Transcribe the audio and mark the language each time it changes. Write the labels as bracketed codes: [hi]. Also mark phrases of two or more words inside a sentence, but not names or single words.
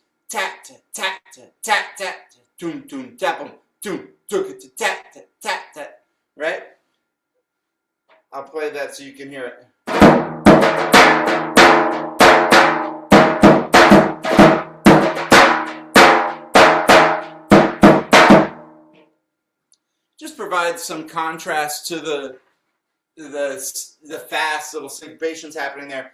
[en] Tap, tap, tap, tap, tap, toom, toom, tap, toom, took tap, tap, tap, tap. Right? I'll play that so you can hear it. Just provides some contrast to the fast little syncopations happening there.